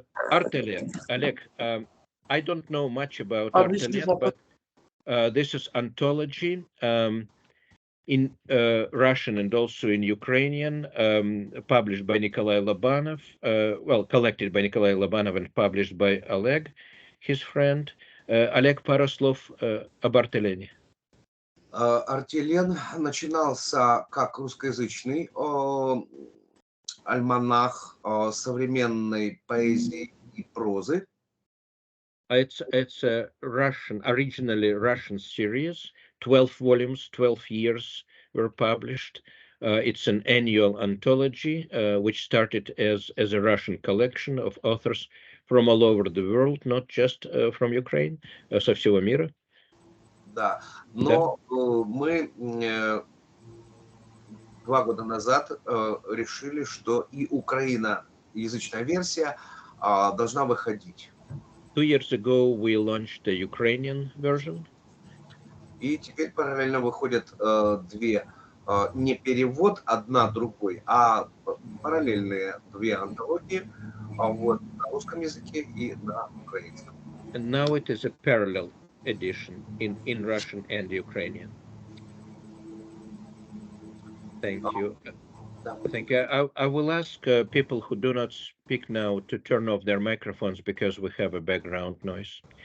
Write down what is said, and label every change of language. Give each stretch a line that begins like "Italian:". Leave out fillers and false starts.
English: Artelen, Oleg, I don't know much about Artelen, but this is anthology in Russian and also in Ukrainian, published by Nikolai Lobanov, well, collected by Nikolai Lobanov and published by Oleg, his friend.
Russian: Oleg, пару слов об Артелене. Артелен начинался как русскоязычный альманах современной поэзии и прозы.
English: It's a originally Russian series. 12 volumes, 12 years were published. It's an annual anthology, which started as a Russian collection of authors from all over the world, not just from Ukraine,
Russian: со всего мира. Да, но мы 2 года назад решили, что и украиноязычная версия должна выходить.
English: 2 years ago, we launched the Ukrainian version.
Russian: И теперь параллельно выходят 2, не перевод одна другой, а параллельные 2 антологии, вот, на русском языке и на украинском.
English: And now it is a parallel edition in Russian and Ukrainian. Thank you. Thank you. I will ask people who do not speak now to turn off their microphones because we have a background noise.